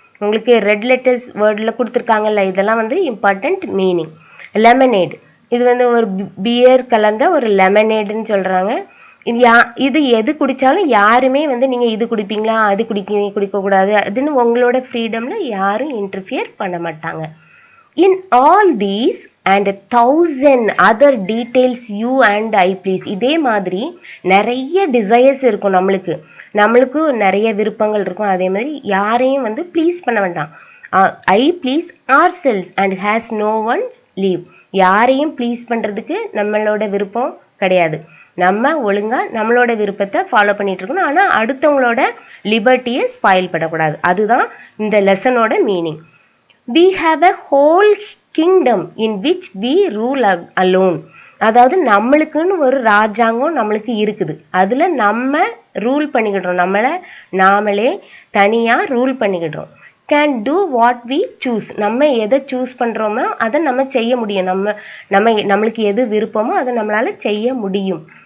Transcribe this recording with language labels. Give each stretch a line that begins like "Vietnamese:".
Tamil: உங்களுக்கு red letters வேர்டில் கொடுத்துருக்காங்கல்ல, இதெல்லாம் வந்து இம்பார்ட்டண்ட் மீனிங். லெமனேட் இது வந்து ஒரு பியர் கலந்த ஒரு லெமனேடுன்னு சொல்கிறாங்க. இது எது குடித்தாலும் யாருமே வந்து நீங்கள் இது குடிப்பீங்களா, அது குடிக்கக்கூடாது அதுன்னு உங்களோட ஃப்ரீடமில் யாரும் இன்டர்ஃபியர் பண்ண மாட்டாங்க.
English: In all these and 1000 other details you and I please.
Tamil: இதே மாதிரி நிறைய டிசைர்ஸ் இருக்கும் நம்மளுக்கு நிறைய விருப்பங்கள் இருக்கும். அதே மாதிரி யாரையும் வந்து ப்ளீஸ் பண்ண வேண்டாம்.
English: I please ourselves and has no one's leave.
Tamil: யாரையும் ப்ளீஸ் பண்ணுறதுக்கு நம்மளோட விருப்பம் கிடையாது. நம்ம ஒழுங்காக நம்மளோட விருப்பத்தை ஃபாலோ பண்ணிட்டு இருக்கணும். ஆனால் அடுத்தவங்களோட லிபர்ட்டியை ஸ்பாயில் பண்ணக்கூடாது. அதுதான் இந்த லெசனோட meaning.
English: we have a whole kingdom in which we rule alone.
Tamil: அதாவது நம்மளுக்குன்னு ஒரு ராஜாங்கம் நம்மளுக்கு இருக்குது. அதில் நம்ம ரூல் பண்ணிக்கிடுறோம். நாமளே தனியாக rule பண்ணிக்கிடுறோம்.
English: Can do what we choose.
Tamil: நம்ம எதை சூஸ் பண்ணுறோமோ அதை நம்ம செய்ய முடியும். நம்மளுக்கு எது விருப்பமோ அதை நம்மளால் செய்ய முடியும்.